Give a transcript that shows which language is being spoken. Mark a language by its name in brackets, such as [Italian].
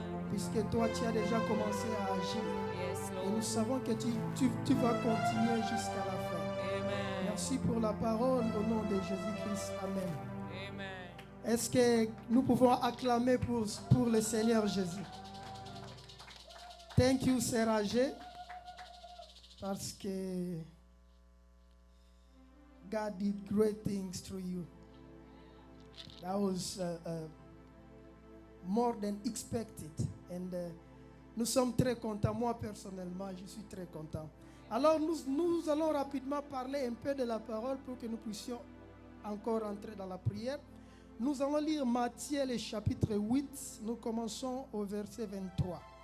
[French] Puisque toi tu as déjà commencé à agir. Et nous savons que tu vas continuer jusqu'à la fin. Merci pour la parole au nom de Jésus-Christ. Amen. Est-ce que nous pouvons acclamer pour le Seigneur Jésus? [English] Thank you, Sœur G. [French] Parce que [English] God did great things through you. That was more than expected. And [French] nous sommes très contents. Moi, personnellement, je suis très content. Alors, nous allons rapidement parler un peu de la parole pour que nous puissions encore entrer dans la prière. Nous allons lire Matthieu, le chapitre 8. Nous commençons au verset 23.